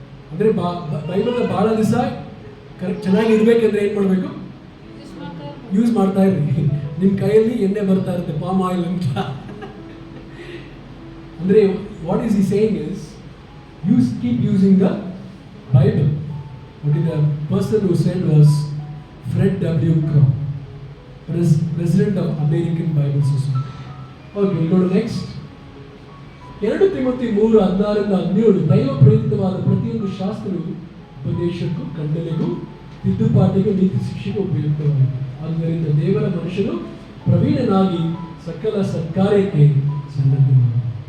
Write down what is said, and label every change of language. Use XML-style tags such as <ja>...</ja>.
<kn>ಅಂದರೆ ಬೈಬಲ್ನ ಭಾಳ ದಿವಸ ಚೆನ್ನಾಗಿ ಇರಬೇಕಂದ್ರೆ ಏನು ಮಾಡಬೇಕು? ಯೂಸ್ ಮಾಡ್ತಾ ಇರ್ರಿ. ನಿಮ್ಮ ಕೈಯಲ್ಲಿ ಎಣ್ಣೆ ಬರ್ತಾ ಇರುತ್ತೆ, ಪಾಮ್ ಆಯಿಲ್ ಅಂತ.</kn> <en>ಅಂದರೆ what is ಈ saying is keep using the Bible. Okay, the person who said was Fred W. Crow, president of American Bible Society. Okay, we'll go to next.</en> <kn>2 Timothy 3:16-17 ದೈವ ಪ್ರೇರಿತವಾದ ಪ್ರತಿಯೊಂದು ಶಾಸ್ತ್ರವು ಉಪದೇಶಕ್ಕೂ, ಖಂಡನೆಗೂ, ತಿದ್ದುಪಾಟಿಗೂ, ನೀತಿ ಶಿಕ್ಷೆಗೂ ಉಪಯುಕ್ತವಾಗಿದೆ. ಆದ್ದರಿಂದ ದೇವರ ಮನುಷ್ಯನು ಪ್ರವೀಣನಾಗಿ ಸಕಲ ಸತ್ಕಾರ್ಯಕ್ಕೆ ಸನ್ನದ್ಧನಾಗಲಿ.</kn>